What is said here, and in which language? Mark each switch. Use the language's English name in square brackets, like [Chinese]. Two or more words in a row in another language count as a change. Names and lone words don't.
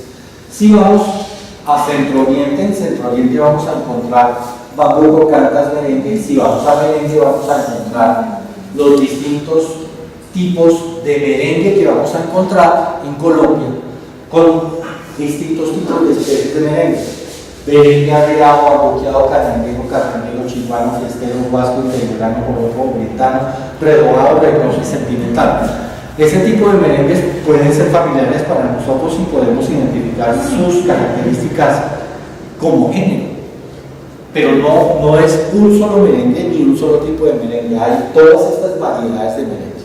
[Spanish] Si vamos a Centro Oriente, en Centro Oriente vamos a encontrar bambuco, cantas, merengue, y si vamos a merengue vamos a encontrar los distintos tipos de merengue que vamos a encontrar en Colombia, con distintos tipos de especies de merengue. Merengue arreado, aboqueado, carranguero, chihuano, fiestero, vasco, integrano, joropo, orientano, redobado, regnoso y sentimental. Ese tipo de merengues pueden ser familiares para nosotros y podemos identificar sus características como género. Pero no es un solo merengue ni un solo tipo de merengue, hay todas estas variedades de merengue.